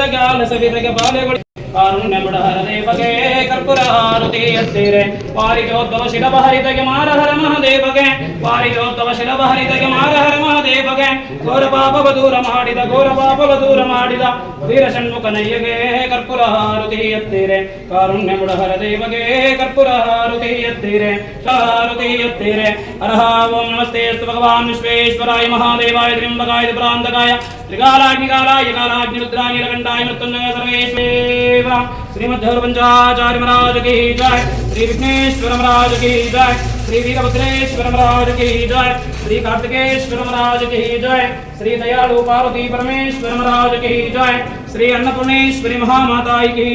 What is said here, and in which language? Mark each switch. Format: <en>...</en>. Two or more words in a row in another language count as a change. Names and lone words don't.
<kn>ಗಾಲ ಸವಿದಗೆ ಬಾಲೆಗುಳಿ ಕಾರುಣ್ಯ ಬುಡಹರ ದೇವಗೆ ಕರ್ಪೂರಹಾರತಿ ಎತ್ತಿರೆ ಪಾರಿಜೋದ್ಭವ ಶಿಲಭಹರಿತಗೆ ಮಾರಹರ ಮಹಾದೇವಗೆ ಪಾರಿಜೋದ್ಭವ ಶಿಲಭಹರಿತಗೆ ಮಾರಹರ ಮಹಾದೇವಗೆ ಘೋರ ಪಾಪವ ದೂರ ಮಾಡಿದ ವೀರ ಷಣ್ಮುಖನಯ್ಯಗೆ ಕರ್ಪೂರಹಾರತಿ ಎತ್ತಿರೆ ಕಾರುಣ್ಯ ಬುಡಹರ ದೇವಗೆ ಕರ್ಪೂರಹಾರತಿ ಎತ್ತಿರೆ ಹಾರತಿ ಎತ್ತಿರೆ.</kn> <sa>ಅರ್ಹ ಓಂ ನಮಸ್ತೆ ಅಸ್ತು ಭಗವಾನ್ ವಿಶ್ವೇಶ್ವರಾಯ ಮಹಾದೇವಾಯ ತ್ರ್ಯಂಬಕಾಯ ತ್ರಿಪುರಾಂತಕಾಯ ತ್ರಿಕಾಲಾಗ್ನಿಕಾಲಾಯ ಕಾಲಾಗ್ನಿ ರುದ್ರಾಯ ನೀಲಕಂಠಾಯ ಮೃತ್ಯುಂಜಯ ಸರ್ವೇಶ್ವರ.</sa> <hi>श्रीमद्गौर पंचाचार्य महाराज की जय, श्री विघ्नेश्वर महाराज की जय, श्री वीरभद्रेश्वर महाराज की जय, श्री कार्तिकेश्वर महाराज की जय, श्री दयालु पार्वती परमेश्वर महाराज की जय, श्री अन्नपूर्णेश्वरी महामाता की जय.</hi>